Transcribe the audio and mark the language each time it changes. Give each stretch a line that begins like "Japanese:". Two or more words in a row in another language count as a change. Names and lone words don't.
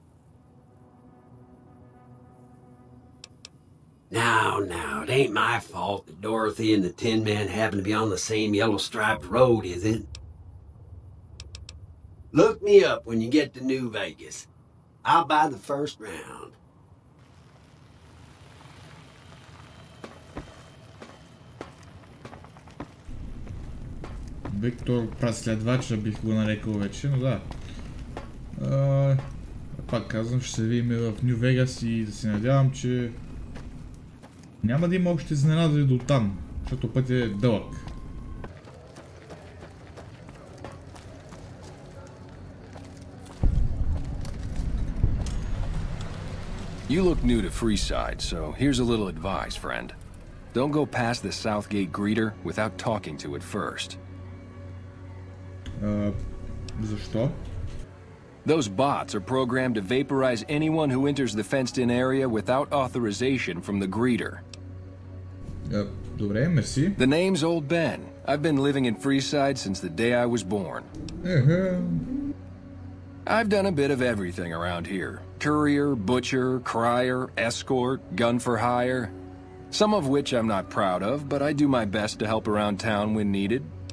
English: Now, it ain't my fault that Dorothy and the Tin Man happen to be on the same yellow-striped road, is it? Look me up when you get to New Vegas. I'll buy the first round.
Bulgarian: Виктор Преследвача бих го нарекал вече, но да. Пак казвам, ще се видим в Ню Вегас и да се надявам, че няма да има още изненади до там, защото пътят е дълъг.
English: You look new to Freeside, so here's a little advice, friend. Don't go past the Southgate greeter without talking to it first.
Bulgarian: Защо?
English: Those bots are programmed to vaporize anyone who enters the fenced-in area without authorization from the greeter.
Bulgarian: Добре, мерси.
English: The name's Old Ben. I've been living in Freeside since the day I was born. I've done a bit of everything around here. Courier, butcher, crier, escort, gun for hire. Some of which I'm not proud of, but I do my best to help around town when needed.